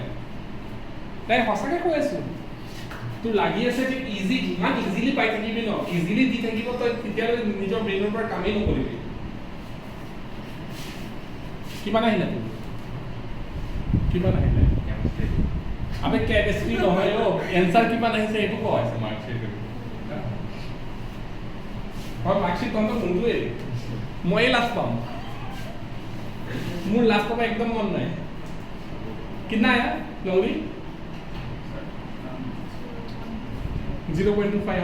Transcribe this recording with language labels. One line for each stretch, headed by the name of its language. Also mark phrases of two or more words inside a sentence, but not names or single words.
Assamese: নাই সঁচাকৈ কৈ আছোঁ, তোৰ লাগি আছে যে ইমান ইজিলি পাই থাকিবি ন, ইজিলি দি থাকিব, তই তেতিয়ালৈ নিজৰ ব্ৰেইনৰ পৰা কামেই নকৰিবি। কিমান আহিলে তোৰ? কিমান আহিলে? আবে কেমিষ্ট্ৰি নহয় অ', এনচাৰ কিমান আহিছে এইটো কয়।
Hindi: और मार्कशीट तो मुझे मैं लास्ट पाऊँ, मुझे लास्ट पाऊँ एकदम मन नहीं। कितना आया लंगड़ी? 0.25।